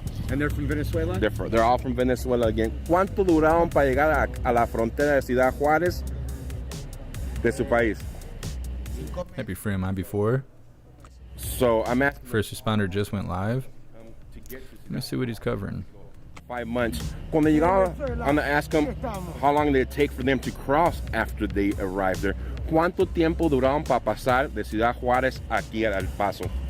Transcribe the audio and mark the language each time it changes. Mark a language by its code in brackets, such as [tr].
[en] And they're from Venezuela? They're all from Venezuela again. [es] ¿Cuánto duraron para llegar a la frontera de Ciudad Juárez de su país? Happy free on my before. [en] So I'm at First responder just went live. Let me see what he's covering. 5 months. [es] Cuando llegaron, [en] I'm gonna ask them how long did it take for them to cross after they arrived there. [es] ¿Cuánto tiempo duraron para pasar de Ciudad Juárez aquí a El Paso?